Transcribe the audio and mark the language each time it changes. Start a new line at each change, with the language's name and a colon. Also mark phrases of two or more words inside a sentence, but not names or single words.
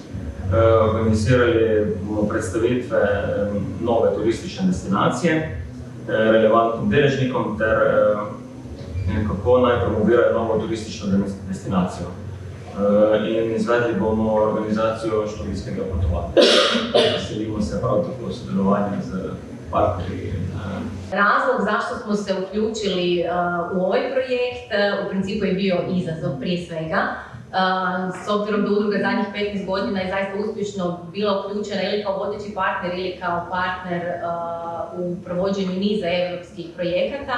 Slovenian: Organizirali bomo predstavitve nove turistične destinacije relevantnim deležnikom ter kako naj promovirajo novo turistično destinacijo. In izvedli bomo organizacijo študijskega potovanja. Veselimo se prav tako sodelovanja z partnerji.
Croatian: Razlog zašto smo se uključili u ovaj projekt u principu je bio izazov prije svega. S obzirom da udruga zadnjih 15 godina je zaista uspješno bila uključena ili kao vodeći partner ili kao partner u provođenju niza europskih projekata.